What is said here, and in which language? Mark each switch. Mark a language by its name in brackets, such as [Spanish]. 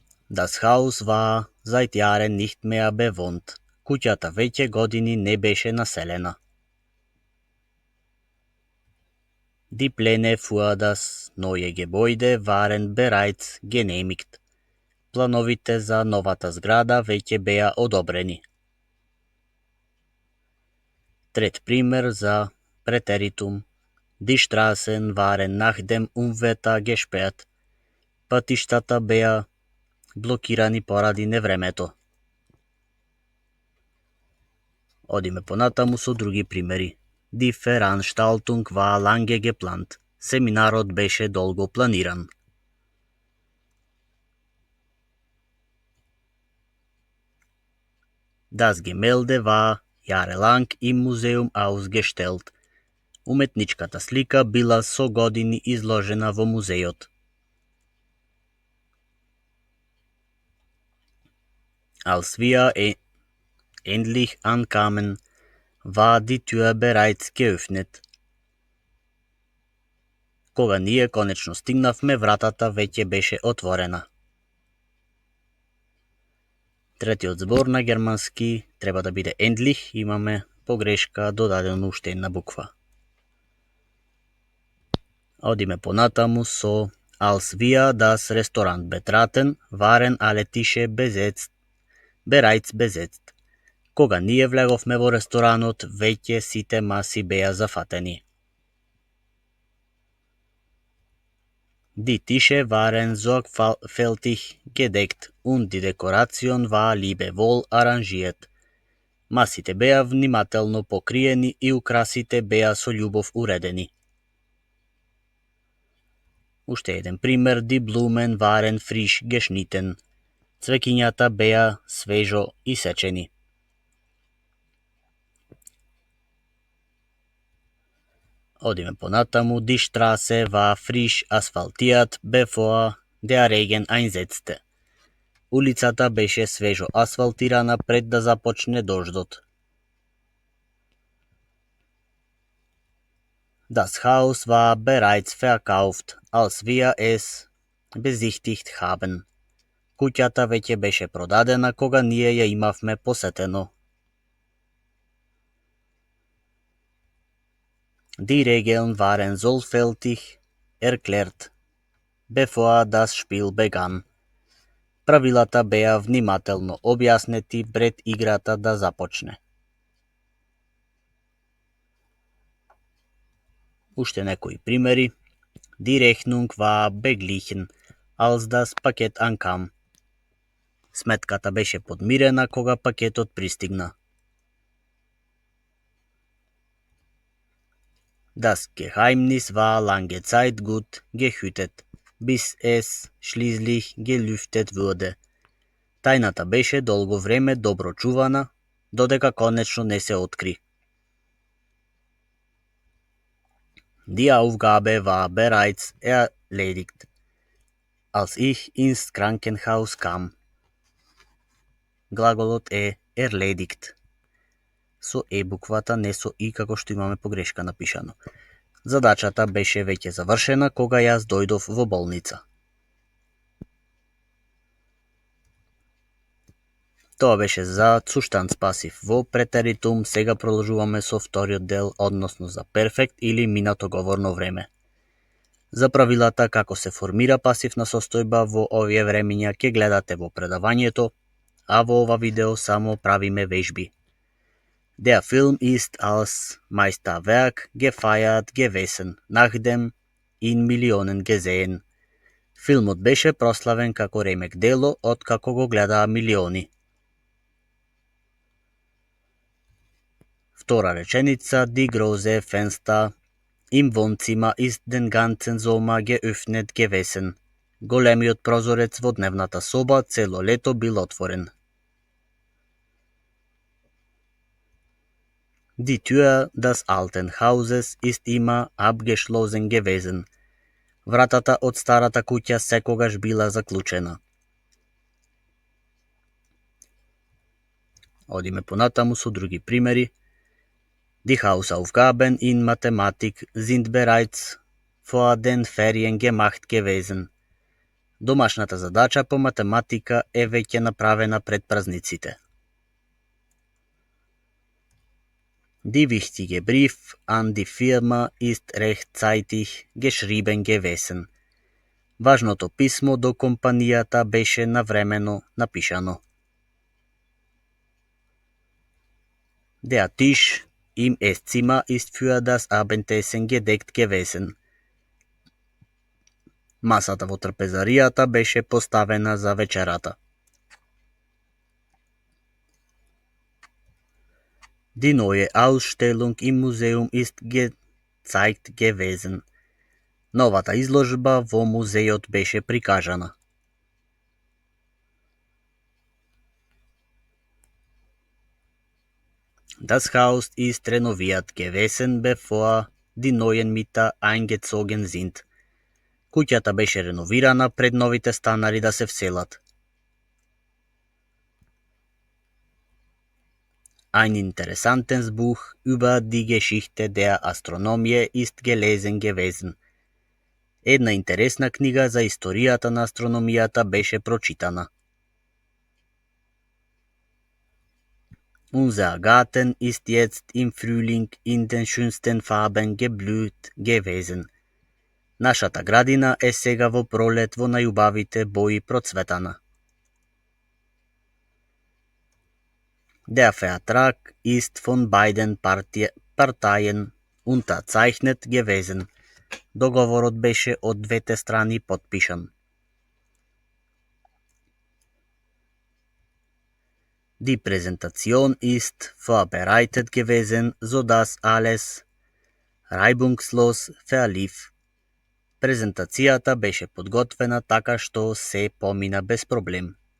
[German] Das Haus war seit Jahren nicht mehr bewohnt. [Macedonian] Куќата веќе години не беше населена. [German] Die Pläne für das neue Gebäude waren bereits genehmigt. [Macedonian] Плановите за новата зграда веќе беа одобрени. Трет пример за претеритум. [German] Die Straßen waren nach dem Unwetter gesperrt. [Macedonian] Патиштата беа блокирани поради невремето. Одиме понатаму со други примери. [German] Die Veranstaltung war lange geplant. [Macedonian] Семинарот беше долго планиран. [German] Das Gemälde war jahrelang im Museum ausgestellt. [Macedonian] Уметничката слика била со години изложена во музејот. [German] Als wir endlich ankamen, war die Tür bereits geöffnet. [Macedonian] Кога ние конечно стигнавме, вратата веќе беше отворена. Третиот збор на германски треба да биде endlich, имаме погрешка, додадено уште една буква. Одиме понатаму со [German] Als wir das Restaurant betraten, waren alle Tische bereits besetzt. [Macedonian] Кога ние влеговме во ресторанот, веќе сите маси беа зафатени. [German] Die Tische waren sorgfältig gedeckt und die Dekoration war liebevoll arrangiert. [Macedonian] Масите беа внимателно покриени и украсите беа со љубов уредени. Уште еден пример, [German] die Blumen waren frisch geschnitten. [Macedonian] Цвеќињата беа свежо исечени. Одиме понатаму, [German] die Straße war frisch asphaltiert, bevor der Regen einsetzte. [Macedonian] Улицата беше свежо асфалтирана пред да започне дождот. [German] Das Haus war bereits verkauft, als wir es besichtigt haben. [Macedonian] Куќата веќе беше продадена кога ние ја имавме посетено. [German] Die Regeln waren sorgfältig erklärt, bevor das Spiel begann. [Macedonian] Правилата беа внимателно објаснети пред играта да започне. Уште некои примери. [German] Die Rechnung war beglichen, als das Paket ankam. [Macedonian] Сметката беше подмирена кога пакетот пристигна. [German] Das Geheimnis war lange Zeit gut gehütet, bis es schließlich gelüftet wurde. [Macedonian] Тајната беше долго време добро чувана, додека конечно не се откри. [German] Die Aufgabe war bereits erledigt. Als ich ins Krankenhaus kam. [Macedonian] Глаголот е erledigt. Со е буквата, не со и како што имаме погрешка напишано. Задачата беше веќе завршена кога јас дојдов во болница. Тоа беше за Zustands пасив во претеритум. Сега продолжуваме со вториот дел, односно за перфект или минато говорно време. За правилата како се формира пасивна состојба во овие времиња ќе гледате во предавањето, а во ова видео само правиме вежби. [German] Der Film ist als Meisterwerk gefeiert gewesen, nachdem in Millionen gesehen. [Macedonian] Филмот беше прославен како ремек дело, откако го гледаа милиони. Втора реченица, [German] die große Fenster im Wohnzimmer ist den ganzen Sommer geöffnet gewesen. [Macedonian] Големиот прозорец во дневната соба цело лето бил отворен. [German] Die Tür des alten Hauses ist immer abgeschlossen gewesen. [Macedonian] Вратата од старата куќа секогаш била заклучена. Одиме понатаму со други примери. [German] Die Hausaufgaben in Mathematik sind bereits vor den Ferien gemacht gewesen. [Macedonian] Домашната задача по математика е веќе направена пред празниците. [German] Die wichtige Brief an die Firma ist rechtzeitig geschrieben gewesen. [Macedonian] Важното писмо до компанијата беше навремено напишано. [German] Der Tisch im Esszimmer ist für das Abendessen gedeckt gewesen. [Macedonian] Масата во трпезаријата беше поставена за вечерата. [German] Die neue Ausstellung im Museum ist gezeigt gewesen. [Macedonian] Новата изложба во музејот беше прикажана. [German] Das Haus ist renoviert gewesen, bevor die neuen Mieter eingezogen sind. [Macedonian] Куќата беше реновирана пред новите станари да се вселат. [German] Ein interessantes Buch über die Geschichte der Astronomie ist gelesen gewesen. [Macedonian] Една интересна книга за историјата на астрономијата беше прочитана. [German] Unser Garten ist jetzt im Frühling in den schönsten Farben geblüht gewesen. [Macedonian] Нашата градина е сега во пролет во најубавите бои процветана. [German] Der Vertrag ist von beiden Parteien unterzeichnet gewesen. [Macedonian] Договорот беше од двете страни потпишан. [German] Die Präsentation ist vorbereitet gewesen, sodass alles reibungslos verlief. [Macedonian] Презентацијата беше подготвена така што се помина без проблем.